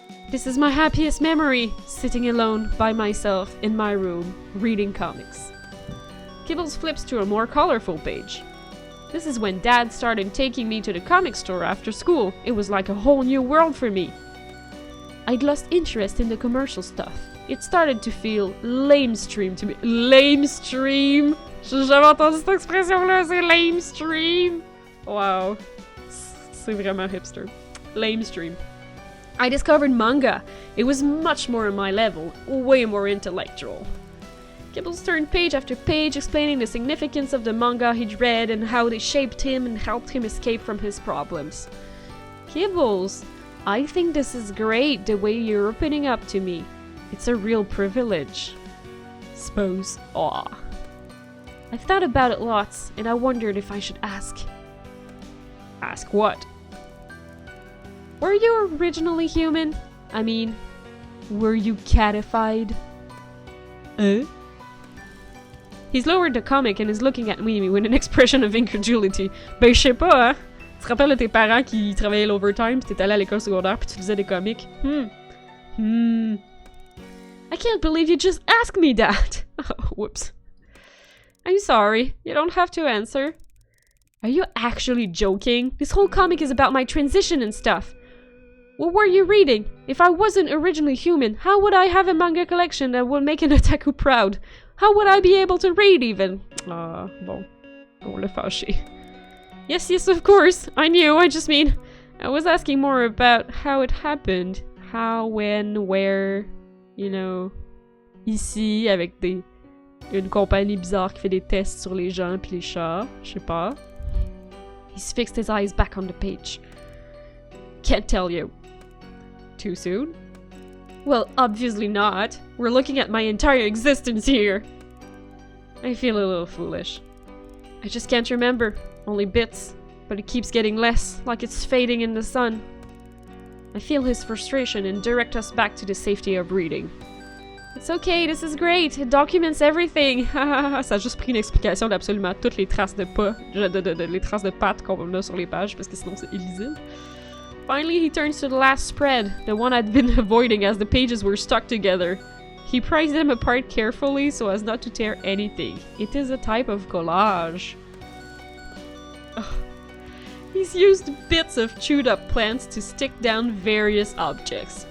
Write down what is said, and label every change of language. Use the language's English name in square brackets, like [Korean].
[English] This is my happiest memory, sitting alone by myself in my room, reading comics. Kibbles flips to a more colorful page. This is when Dad started taking me to the comic store after school. It was like a whole new world for me. I'd lost interest in the commercial stuff. It started to feel lamestream to me. Lamestream? [French] J'ai jamais entendu cette expression-là, c'est lamestream. Wow. C'est vraiment hipster. Lamestream. [English] I discovered manga. It was much more on my level, way more intellectual. Kibbles turned page after page explaining the significance of the manga he'd read and how they shaped him and helped him escape from his problems. Kibbles, I think this is great, the way you're opening up to me. It's a real privilege. Suppose. Aw. I've thought about it lots, and I wondered if I should ask. Ask what? Were you originally human? I mean, were you catified? He's lowered the comic and is looking at me with an expression of incredulity. [French] Ben, je sais pas, hein? Tu te rappelles de tes parents qui travaillaient l'overtime pis t'es allé à l'école secondaire pis tu lisais des comics? [English] I can't believe you just asked me that! Oh, whoops. I'm sorry. You don't have to answer. Are you actually joking? This whole comic is about my transition and stuff. What were you reading? If I wasn't originally human, how would I have a manga collection that would make an otaku proud? How would I be able to read even? [French] Bon. On l'a fâché. [English] Yes, of course. I knew. I just mean, I was asking more about how it happened. How, when, where, you know. [French] Ici, avec une compagnie bizarre qui fait des tests sur les gens pis les chats. Je sais pas. [English] He's fixed his eyes back on the page. Can't tell you. Too soon? Well, obviously not. We're looking at my entire existence here. I feel a little foolish. I just can't remember. Only bits. But it keeps getting less, like it's fading in the sun. I feel his frustration and direct us back to the safety of reading. It's okay, this is great. It documents everything. [French] Ça a juste pris une explication d'absolument toutes les traces de pas, les traces de pattes qu'on a sur les pages, parce que sinon c'est illisible. [English] Finally, he turns to the last spread, the one I'd been avoiding as the pages were stuck together. He pries them apart carefully so as not to tear anything. It is a type of collage. Ugh. He's used bits of chewed up plants to stick down various objects.